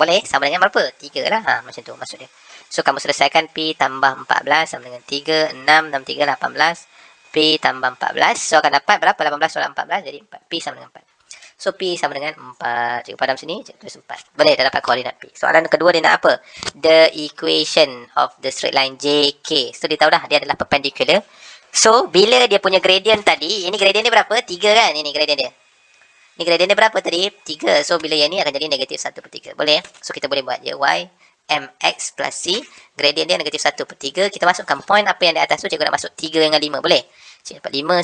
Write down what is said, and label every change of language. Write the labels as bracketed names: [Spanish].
[Malay] Boleh? Sama dengan berapa? 3 lah. Macam tu maksud dia. So kamu selesaikan P tambah 14 sama dengan 3, 6, 6, 3, 18. P tambah 14. So akan dapat berapa? 18 tolak 14 jadi 4. P sama dengan 4. So P sama dengan 4. Cikgu padam sini. Cikgu tulis 4. Boleh dah dapat koordinat P. Soalan kedua dia nak apa? [English] The equation of the straight line JK. [Malay] So dia tahu dah dia adalah perpendicular. So bila dia punya gradient tadi. Ini gradient dia berapa? 3 kan? Ini gradient dia. Ini gradient dia berapa tadi? 3. So bila yang ni akan jadi negatif 1/3. Boleh? So kita boleh buat je. Y mx plus c. Gradient dia negatif 1/3. Kita masukkan point apa yang di atas tu. Cikgu nak masuk 3 dengan 5. Boleh? Cikgu dapat 5.